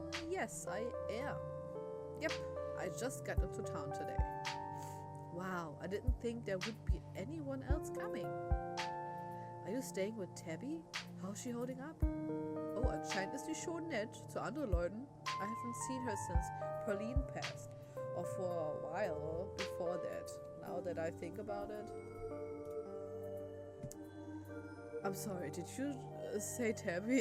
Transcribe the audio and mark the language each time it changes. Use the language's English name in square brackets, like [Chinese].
[English] Yes, I am. Yep, I just got into town today. Wow, I didn't think there would be anyone else coming. Are you staying with Tabby? How's she holding up? [German] Oh, anscheinend ist sie schon nett zu anderen Leuten. [English] I haven't seen her since Pauline passed, or for a while before that, now that I think about it. I'm sorry, did you say Tabby?